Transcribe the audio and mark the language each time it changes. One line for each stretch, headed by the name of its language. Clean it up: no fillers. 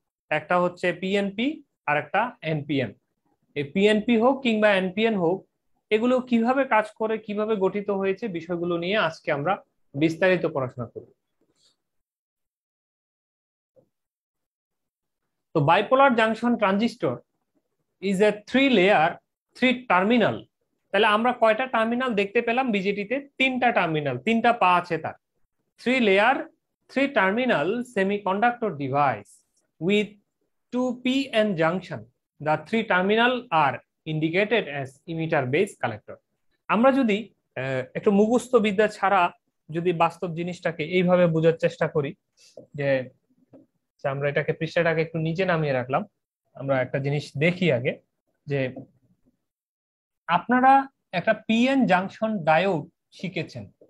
Bangla: একটা হচ্ছে পিএনপি আর একটা এনপিএন। এই পিএনপি হোক কিংবা এনপিএন হোক, এগুলো কিভাবে কাজ করে, কিভাবে গঠিত হয়েছে, বিষয়গুলো নিয়ে আজকে আমরা বিস্তারিত পড়াশোনা করব।
English: তো bipolar junction transistor is a 3 layer 3 terminal.
Bangla: তাহলে আমরা কয়টা টার্মিনাল দেখতে পেলাম বিজেটিতে? 3টা টার্মিনাল, 3টা পা আছে তার।
English: 3 layer 3 terminal semiconductor device with 2p-n junction. The 3 terminal are indicated as emitter base collector.
Bangla: আমরা যদি একটু মুখস্থ বিদ্যা ছাড়া যদি বাস্তব জিনিসটাকে এইভাবে বোঝার চেষ্টা করি, যে আমরা এটাকে, পৃষ্ঠাটাকে একটু নিচে নামিয়ে রাখলাম, আমরা একটা জিনিস দেখি আগে, যে আপনারা একটা পিএন জাংশন ডায়োড শিখেছেন।